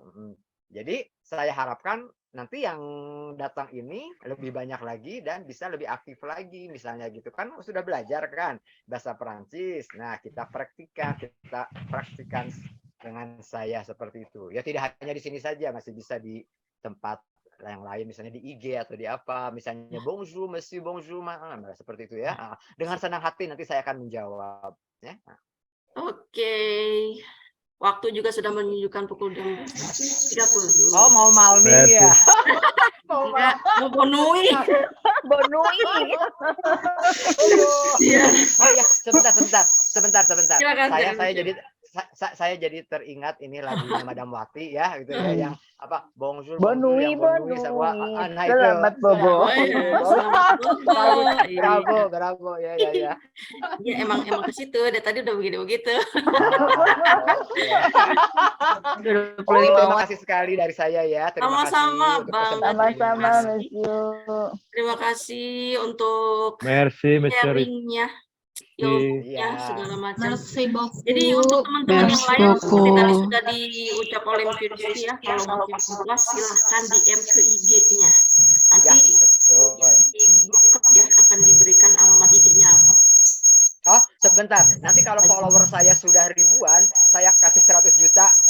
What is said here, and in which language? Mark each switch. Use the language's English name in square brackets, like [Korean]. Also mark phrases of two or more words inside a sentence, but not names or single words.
[Indonesian] Jadi saya harapkan nanti yang datang ini lebih banyak lagi dan bisa lebih aktif lagi misalnya gitu kan, sudah belajar kan bahasa Perancis. Nah, kita praktikan dengan saya seperti itu. Ya tidak hanya di sini saja, masih bisa di tempat yang lain, misalnya di IG atau di apa, misalnya [French] bonjour, monsieur, bonjour, [Indonesian] seperti itu ya. Dengan senang hati nanti saya akan menjawab ya. Oke. Waktu juga sudah menunjukkan pukul 30. Oh, mau malming ya? Mau bonui. Oh ya, sebentar. Silakan, Saya jadi saya jadi teringat ini lagunya Madam Wati ya, gitu ya, yang apa bonjour [French] Bonne bonjour nuit, [Indonesian] yang [French] bonne [Indonesian] bonjour semua. [French] nuit. [Indonesian] Nah itu. Selamat bobo. Selamat bobo. Bravo, bravo ya ya ya. Ya emang ke situ. Dari tadi udah begitu. Terima kasih sekali dari saya ya. Terima Sama-sama, kasih untuk Bang. kesempatannya. Sama-sama, Monsieur. Terima kasih untuk [French] Merci, Monsieur [Indonesian] sharingnya, ilmunya, segala macam. [French] Merci beaucoup. [Indonesian] Jadi untuk teman-teman yang [French] Merci [Indonesian] lain seperti tadi [French] beaucoup. [Indonesian] sudah diucap oleh Mbak Rizky ya, kalau makin puas silahkan DM ke IG-nya. Ya, Nanti betul. di grup ya akan diberikan alamat IG-nya apa. Oh, sebentar. Nanti kalau follower saya sudah ribuan, saya kasih 100 juta.